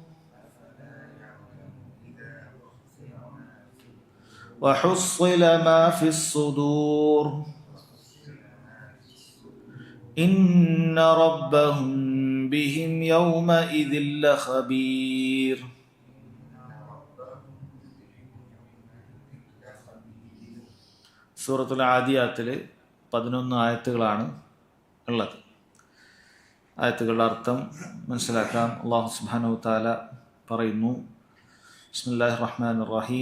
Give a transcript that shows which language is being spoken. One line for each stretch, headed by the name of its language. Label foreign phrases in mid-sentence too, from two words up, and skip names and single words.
Arabic: وحصل ما في الصدور إن ربهم بهم يومئذ لخبير.
Malayalam: സൂറത്തുൽ ആദിയാത്തിൽ 11 ആയത്തുകളാണ് ഉള്ളത്. ആയത്തുകളുടെ അർത്ഥം മനസ്സിലാക്കാം. അല്ലാഹു
Arabic: سبحانه وتعالى
Malayalam: പറയുന്നു,
Arabic: بسم الله الرحمن الرحيم.